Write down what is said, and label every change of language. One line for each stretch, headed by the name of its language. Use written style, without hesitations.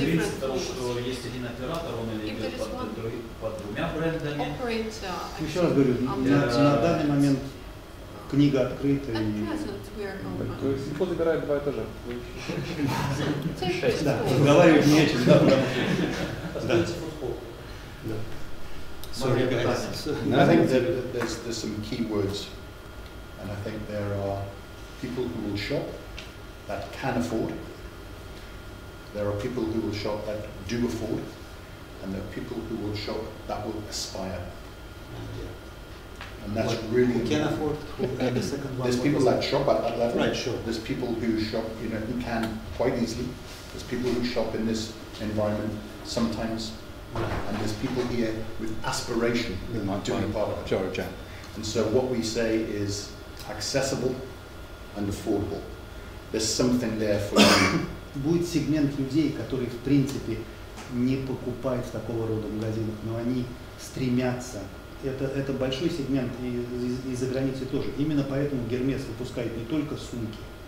Russian: принцип того, что есть один оператор, он или идет под двумя брендами. Еще раз говорю, на данный момент книга открыта. То есть Сельхоз забирает 2 этажа. 6. Да, разговаривать не о чем, да, потому что...
English: Sorry guys. I think that there's some key words, and I think there are people who will shop that can afford. There are people who will shop that do afford, and there are people who will shop that will aspire. And that's really can afford. The second one. There's people that shop at that level. Right, sure. There's people who shop, who can quite easily. There's people who shop in this environment sometimes, and there's people here with aspiration to be part of it. Sure. And so what we say is accessible and affordable. There's something there for you.
Russian: Будет сегмент людей, которые в принципе не покупают в такого рода магазинах, но они стремятся. Это большой сегмент и за границей тоже. Именно поэтому Гермес выпускает не только сумки.